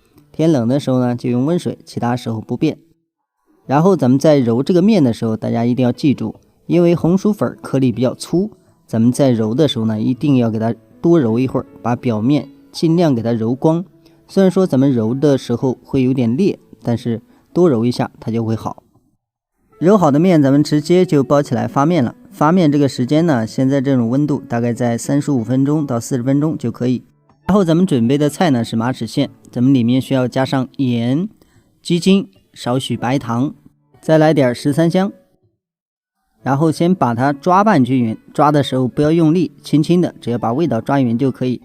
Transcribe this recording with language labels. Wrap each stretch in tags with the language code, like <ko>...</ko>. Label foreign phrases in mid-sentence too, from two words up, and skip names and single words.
<zh>天冷的時候呢，就用溫水，其他時候不變。然後咱們在揉這個面的時候，大家一定要記住，因為紅薯粉顆粒比較粗，咱們在揉的時候呢，一定要給它多揉一會兒，把表面盡量給它揉光。雖然說咱們揉的時候會有點裂，但是多揉一下它就會好。揉好的面咱們直接就包起來發面了。發面這個時間呢，現在這種溫度大概在35分鐘到40分鐘就可以。然後咱們準備的菜呢是馬齒莧，咱們裡面需要加上鹽、雞精、少許白糖，再來點13香。然後先把它抓拌均勻，抓的時候不要用力，輕輕的，只要把味道抓勻就可以。</zh>